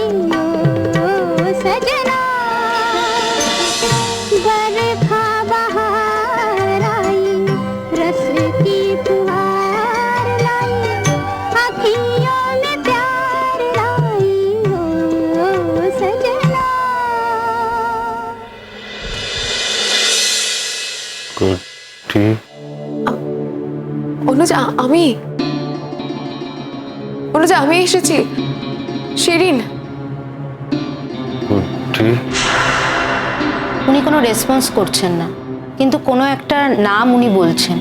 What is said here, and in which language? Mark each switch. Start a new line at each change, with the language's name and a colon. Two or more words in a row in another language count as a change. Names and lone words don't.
Hindi: ओ सजना, बरखा बहार आई, रस की फुहार लाई, अखियों में प्यार लाई। ओ सजना। गुड्डी
Bangla: অনুজ, আমি অনুজ, আমি এসেছি। শিরিন। गुड्डी উনি কোনো রেসপন্স করছেন না, কিন্তু কোনো একটা নাম উনি বলছেন।